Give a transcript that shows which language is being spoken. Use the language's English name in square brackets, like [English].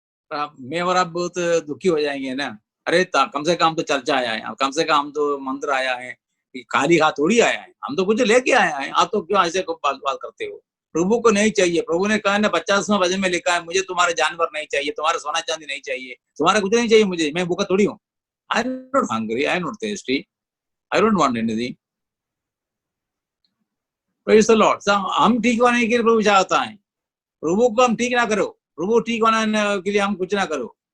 [Hindi] मैं और आप बहुत दुखी हो जाएंगे ना, अरे कम से कम तो चर्चा आया है, कम से कम तो मंदिर आया है, खाली हाथ थोड़ी आया है, हम तो कुछ लेके आया है, आप तो क्यों ऐसे बात करते हो? प्रभु को नहीं चाहिए. प्रभु ने कहा ना 50वां भजन में लिखा है, मुझे तुम्हारे जानवर नहीं चाहिए, तुम्हारा सोना चांदी नहीं चाहिए, तुम्हारा कुछ नहीं चाहिए मुझे, मैं भूखा थोड़ी हूँ. [English] I am not hungry, I am not thirsty, I don't want anything. Praise the Lord. [Hindi] हम ठीक होने के लिए प्रभु चाहता है, प्रभु को हम ठीक ना करो, प्रभु ठीक होने के लिए हम कुछ ना करो.